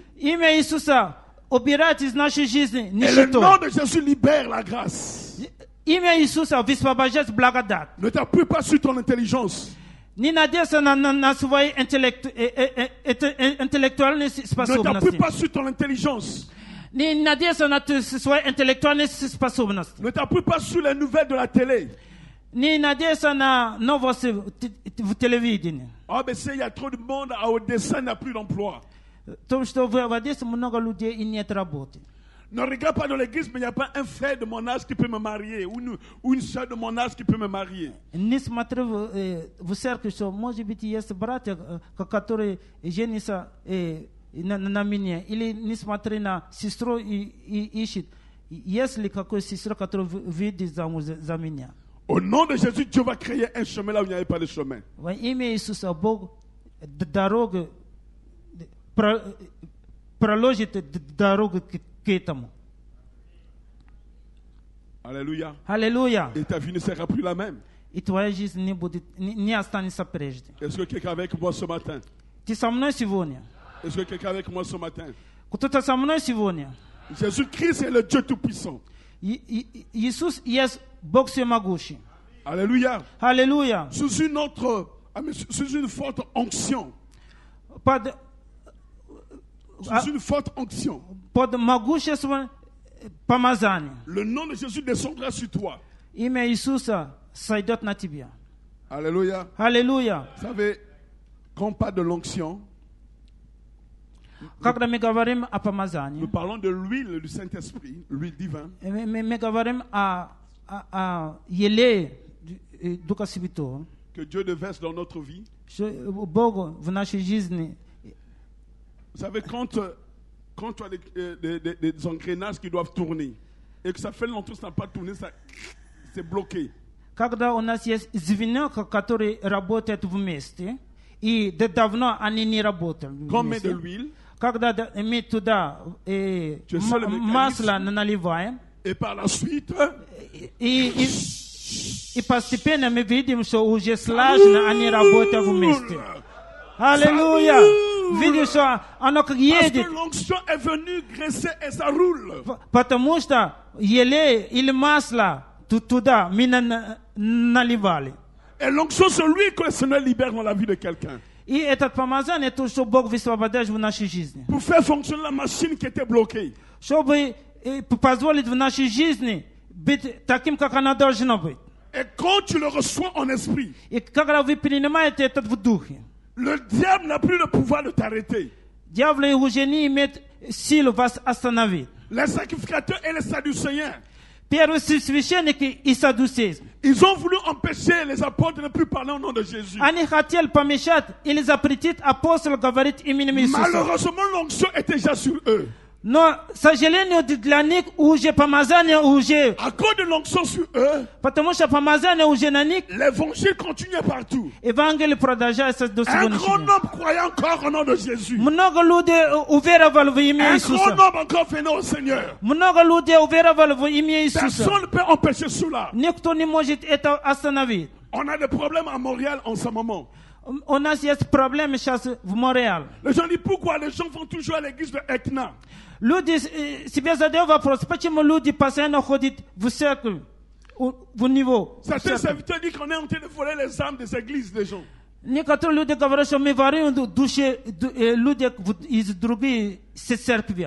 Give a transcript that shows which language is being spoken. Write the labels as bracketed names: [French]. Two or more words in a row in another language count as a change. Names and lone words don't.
[Russian] Имя Иисуса убирает из нашей жизни [French] Et le [Russian] нищету. [French] nom de Jésus libère la grâce. [Russian] Имя Иисуса высвобождает благодать. [French] Ne t'appuie pas sur ton intelligence. [Russian] Не надейся на свои интеллектуальные [French] Ne [Russian] способности. [French] t'appuie pas sur ton intelligence. [Russian] Не надейся на свои интеллектуальные способности. [French] Ne t'appuie pas sur les nouvelles de la télé. [Russian] Не надейся на новости в телевидении. [French] Ah, mais il y a trop de monde à Odessa, il n'y a plus d'emploi. [Russian] Потому что в Одессе много людей и нет работы. [French] Ne regarde pas dans l'église, mais il n'y a pas un frère de mon âge qui peut me marier, ou une soeur de mon âge qui peut me marier. [Russian] Не смотри в церковь, что может быть есть братья, которые женятся на меня, или не смотри на сестру и ищет, есть ли какая сестра, которая выйдет замуж за меня. [French] Au nom de Jésus, Dieu va créer un chemin là où il n'y avait pas de chemin. [Russian] Во имя Иисуса Бог дорогу проложит дорогу к этому. [French] Alléluia. [Russian] Аллилуйя. [French] Et ta vie ne sera plus la même. [Russian] И твоя жизнь не останется прежде. [French] Est-ce que quelqu'un est avec moi ce matin? [Russian] Ты со мной сегодня? [French] Est-ce que quelqu'un est avec moi ce matin? [Russian] Кто-то со мной сегодня? [French] Jésus-Christ est le Dieu Tout-Puissant. [Russian] Иисус есть Бог Всемогущий. [French] Alléluia. [Russian] Аллилуйя. [French] Sous une forte onction. Sous une forte onction. [Russian] Под могуществом помазания. [French] Le nom de Jésus descendra sur toi. [Russian] Имя Иисуса сойдет на тебя. [French] Alléluia. [Russian] Аллилуйя. [French] Vous savez, quand on parle de l'onction, [Russian] Когда мы говорим о помазании, [French] nous parlons de l'huile du Saint-Esprit, l'huile divine, [Russian] мы говорим о елее Духа Святого, [French] que Dieu déverse dans notre vie. [Russian] что Бог в нашей жизни. [French] Vous savez, quand tu as des engrenages qui doivent tourner, et que ça fait longtemps que ça n'a pas tourné, c'est bloqué. [Russian] Когда у нас есть звено, которые работают вместе, и давно они не работали [French] Quand on met [Russian] вместе. [French] de l'huile, [Russian] Когда мы туда масло наливаем, [French] et par la suite, [Russian] и постепенно мы видим, что уже слаженно они работают вместе. Аллилуйя! Видишь, что оно как [French] parce [Russian] едет, [French] que l'onction est venue graisser et ça roule. [Russian] потому что елей или масло туда мы наливали. [French] Et l'onction, c'est lui que le Seigneur libère dans la vie de quelqu'un. [Russian] И этот помазание, то, что Бог высвобождает в нашей жизни. [French] Pour faire fonctionner la machine qui était bloquée. [Russian] Чтобы позволить в нашей жизни быть таким, как она должна быть. [French] Et quand tu le reçois en esprit, [Russian] И когда вы принимаете это в духе, [French] le diable n'a plus le pouvoir de t'arrêter. [Russian] дьявол уже не имеет силы вас остановить. [French] Les sacrificateurs et les sadducéens, [Russian] Первосвященники и саддусеи, [French] ils ont voulu empêcher les apôtres de ne plus parler au nom de Jésus. [Russian] они хотели помешать или запретить апостолу говорить именем Иисуса. [French] Malheureusement, l'onction était déjà sur eux. [Russian] Но, к сожалению, для них уже помазание уже, [French] À cause de l'onction sur eux, [Russian] потому что помазание уже на них, [French] l'évangile continuait partout. [Russian] Евангелие продолжается до [French] Un [Russian] сегодняшнего [French] grand [Russian] дня. [French] nombre croyait encore au nom de Jésus. [Russian] Много людей уверовали в имя [French] Un grand [Russian] Иисуса. [French] nombre encore venait au Seigneur. [Russian] Много людей уверовали в имя Иисуса. [French] Personne ne peut empêcher cela. [Russian] Никто не может это остановить. [French] On a des problèmes à Montréal en ce moment. [Russian] У нас есть проблемы сейчас в Монреале. [French] Les gens disent pourquoi les gens vont toujours à l'église de Ekna. [Russian] Люди себе задают вопрос, почему люди постоянно ходят в церковь, в него. [French] Certains serviteurs disent qu'on est en train de voler les âmes des églises des gens. [Russian] Некоторые люди говорят, что мы воруем души людей из других церквей.